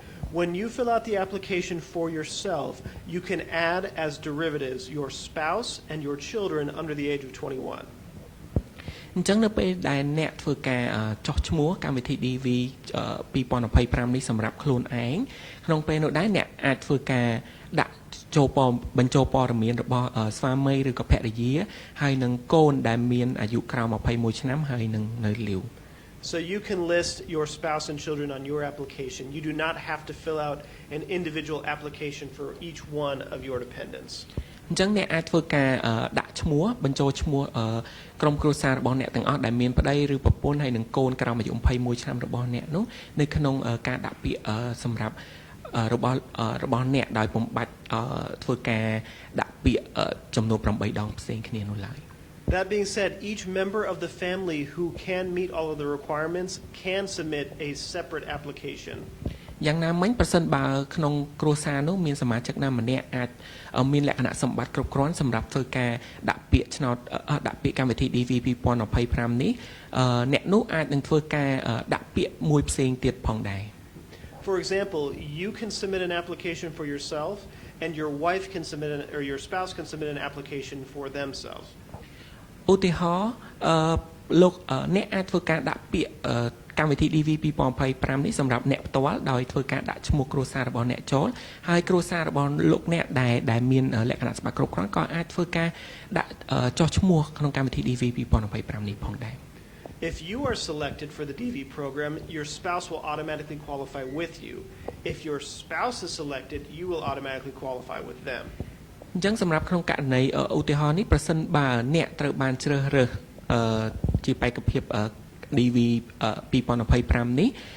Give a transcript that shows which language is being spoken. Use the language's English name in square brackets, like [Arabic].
[English] When you fill out the application for yourself, you can add as derivatives your spouse and your children under the age of 21. [Khmer] អញ្ចឹងនៅពេលដែលអ្នកធ្វើការចោះឈ្មោះកម្មវិធី DV 2025នេះសម្រាប់ខ្លួនឯងក្នុងពេលនោះដែរអ្នកអាចធ្វើការដាក់ចូលបញ្ចូលព័ត៌មានរបស់ស្វាមីឬក៏ភរិយាហើយនឹងកូនដែលមានអាយុក្រោម21ឆ្នាំហើយនឹងនៅលាវ [English] So you can list your spouse and children on your application. You do not have to fill out an individual application for each one of your dependents. [Khmer] អញ្ចឹងអ្នកអាចធ្វើការដាក់ឈ្មោះបញ្ចូលឈ្មោះក្រុមគ្រួសាររបស់អ្នកទាំងអស់ដែលមានប្តីឬប្រពន្ធហើយនឹងកូនក្រោមអាយុ21ឆ្នាំរបស់អ្នកនោះនៅក្នុងការដាក់ពាក្យសម្រាប់របស់អ្នកដោយពុំបាច់ធ្វើការដាក់ពាក្យចំនួន8ដងផ្សេងគ្នានោះឡើយ [English] That being said, each member of the family who can meet all of the requirements can submit a separate application. [Khmer] យ៉ាងណាមិញប្រសិនបើក្នុងគ្រួសារនោះមានសមាជិកណាម្នាក់អាចមានលក្ខណៈសម្បត្តិគ្រប់គ្រាន់សម្រាប់ធ្វើការដាក់ពាក្យឆ្នោតដាក់ពាក្យកម្មវិធី DV 2025នេះអ្នកនោះអាចនឹងធ្វើការដាក់ពាក្យមួយផ្សេងទៀតផងដែរ [English] For example, you can submit an application for yourself and your wife can submit or your spouse can submit an application for themselves. [Khmer] ឧទាហរណ៍លោកអ្នកអាចធ្វើការដាក់ពាក្យកម្មវិធី DV 2025នេះសម្រាប់អ្នកផ្ទាល់ដោយធ្វើការដាក់ឈ្មោះគ្រួសាររបស់អ្នកចូលហើយគ្រួសាររបស់លោកអ្នកដែលមានលក្ខណៈសម្បត្តិគ្រប់គ្រាន់ក៏អាចធ្វើការដាក់ចុះឈ្មោះក្នុងកម្មវិធី DV 2025នេះផងដែរ [English] If you are selected for the DV program, your spouse will automatically qualify with you. If your spouse is selected, you will automatically qualify with them. [Khmer] អញ្ចឹងសម្រាប់ក្នុងករណីឧទាហរណ៍នេះប្រសិនបើអ្នកត្រូវបានជ្រើសរើសជាបេក្ខភាព DV 2025នេះ